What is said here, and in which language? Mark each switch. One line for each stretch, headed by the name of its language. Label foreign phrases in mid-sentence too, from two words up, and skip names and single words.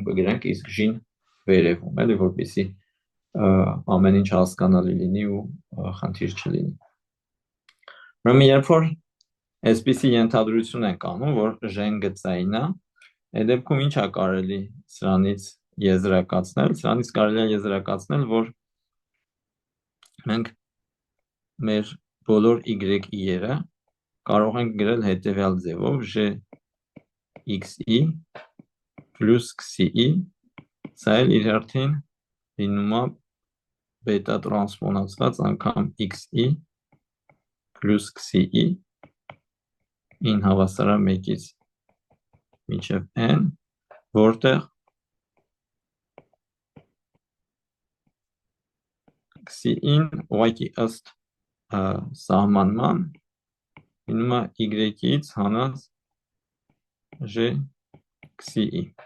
Armenian: կգրենք, իսկ j-ն վերևում, էլի, որպեսզի ամեն ինչ հասկանալի լինի ու խնդիր չլինի։ Ուրեմն երբ որ այսպիսի ենթադրություն ենք անում, որ j-ն գծային է, այդ դեպքում ինչ է կարելի սրանից եզրակացնել, սրանից կարելի է եզրակացնել, որ մենք մեր բոլոր y-երը կարող ենք գրել հետևյալ ձևով xi plus xi, սա էլ իր արդեն լինում է բետա տրանսպոնացված անգամ xi plus xi in հավասար է 1-ից մինչև n, որտեղ xi-ին ուղղակի ըստ սահմանման լինում է y-ից հանած j xi։